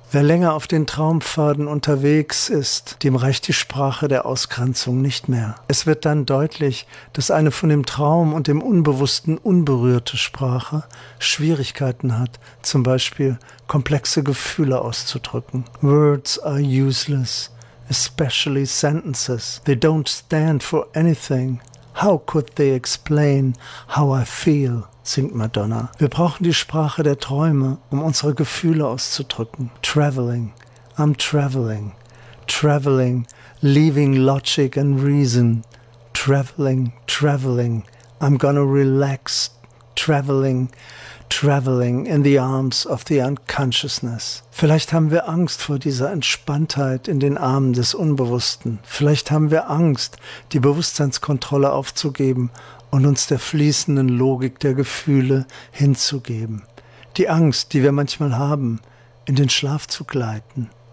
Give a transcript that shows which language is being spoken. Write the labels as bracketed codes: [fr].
[de] Wer länger auf den Traumpfaden unterwegs ist, dem reicht die Sprache der Ausgrenzung nicht mehr. Es wird dann deutlich, dass eine von dem Traum und dem Unbewussten unberührte Sprache Schwierigkeiten hat, zum Beispiel komplexe Gefühle auszudrücken. [en] Words are useless, especially sentences. They don't stand for anything. How could they explain how I feel? [de] Singt Madonna. Wir brauchen die Sprache der Träume, um unsere Gefühle auszudrücken. [en] Traveling, I'm traveling. Traveling, leaving logic and reason. Traveling, traveling, I'm gonna relax. Traveling, traveling in the arms of the unconsciousness. [de] Vielleicht haben wir Angst vor dieser Entspanntheit in den Armen des Unbewussten. Vielleicht haben wir Angst, die Bewusstseinskontrolle aufzugeben und uns der fließenden Logik der Gefühle hinzugeben. Die Angst, die wir manchmal haben, in den Schlaf zu gleiten.